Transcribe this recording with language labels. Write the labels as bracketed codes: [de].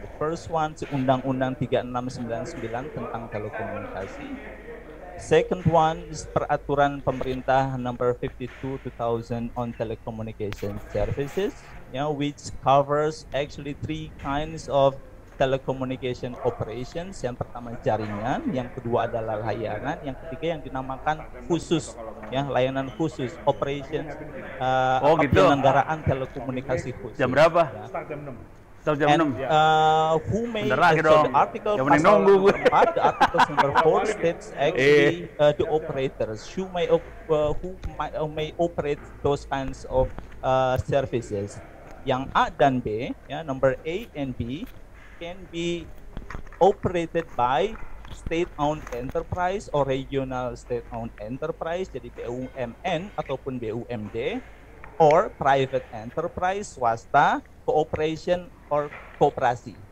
[en] The first one, [id] Undang-Undang 3699 tentang telekomunikasi. [en] Second one is Peraturan Pemerintah Number 52 2000 on telecommunication services, which covers actually 3 kinds of telecommunication operations. [id] Yang pertama jaringan, yang kedua adalah layanan, yang ketiga yang dinamakan khusus, ya, layanan khusus, operations, penyelenggaraan telekomunikasi khusus. Jam berapa? Ya. Start jam 6. [en] Who may the article the article number 4 states actually the operators who may operate those kinds of services. [id] Yang A dan B, [en] ya, number A and B can be operated by state-owned enterprise or regional state-owned enterprise, [id] jadi BUMN ataupun BUMD, [en] or private enterprise, swasta, cooperation or kooperasi.